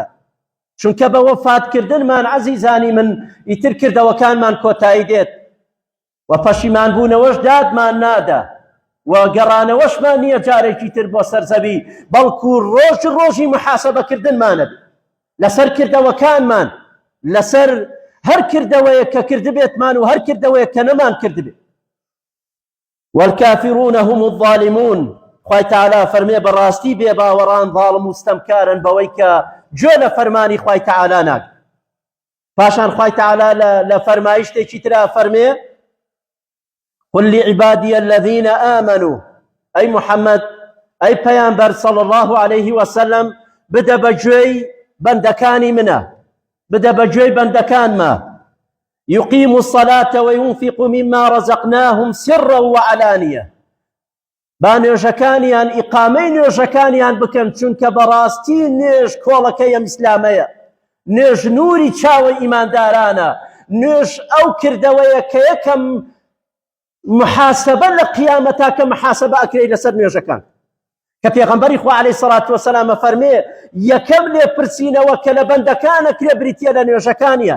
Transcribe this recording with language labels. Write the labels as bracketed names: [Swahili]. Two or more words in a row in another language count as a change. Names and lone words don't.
[Central Kurdish] چونکە بە وەفاتکردنمان عەزیزانی من ئیتر کردەوەکانمان کۆتایی دێت و پەشیمانبوونەوەش دادمان نادا و گەڕانەوەشمان نییە جارێکی تر بۆ سەرزەوی، بەڵکو ڕۆژی محاسەبەکردنمانە لەسەر کردەوەکانمان، لەسەر هەر کردەوەیە کە کردبێتمان و هەر کردەوەیە کە نەمان کردبێت. [Arabic] والکافرون هم الظالمون. [Central Kurdish] خوای تەعالا فەرمێ بەڕاستی بێباوەڕان ظاڵم و ستەمکارن بەوەی کە گوێ لە فەرمانی خوای تەعالا ناگرن. پاشان خوای تەعالا لە فەرمایشتێکی ترا فەرمێ [Arabic] قل لعبادي الذين آمنوا. أي محمد، أي پیامبر صلى الله عليه وسلم [Central Kurdish] بدە بەگوێی بەندەکانی منە، بدە بەگوێی بەندەکان [Arabic] ما يقيم الصلاة وينفق مما رزقناهم سرا وعلانية. [Central Kurdish] با نوێژەکانیان ئیقامەی نوێژەکانیان بکەن، چونکە بەڕاستی نوێژ کۆڵەکەی ئیسلامەیە، نوێژ نوری چاوە ئیماندارانە، نوێژ ئەو کردەوەیە کە یەکەم محاسبە لە قیامەتا کە محاسبە ئەکرێ لەسەر نوێژەکان، کە پێغەمبەری خوا [Arabic] عەلەیهی سەڵات وەسەلام [Central Kurdish] فەرمێ یەکەم لێپرسینەوە کە لە بەندەکانە کرێ بریتیە لە نوێژەکانیان.